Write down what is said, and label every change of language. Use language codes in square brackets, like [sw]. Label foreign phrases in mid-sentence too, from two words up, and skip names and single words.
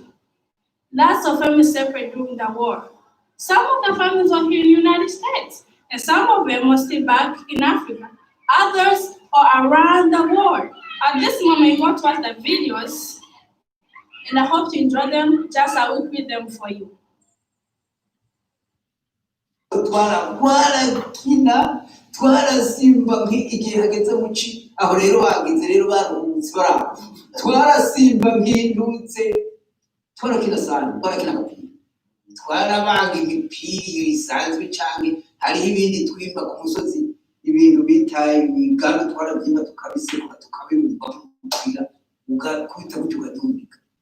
[en] Lots of families separated during the war. Some of the families are here in the United States, and some of them are still back in Africa. Others are around the world. At this moment, you're going to watch the videos, and I hope you enjoy them just as I will read them for you. [rn] twarasimba nk'igihe hageze mu ci aho rero bageze rero baruhutse bara twarasimba nk'indutse twarakina sana twarakina agapira twarabanga imipira isanzwe canke hariho ibindi twimba ku musozi ibintu bita imigano twarabyimba tukabisekura tukabimba umupira ugakubita gutyo ugadundika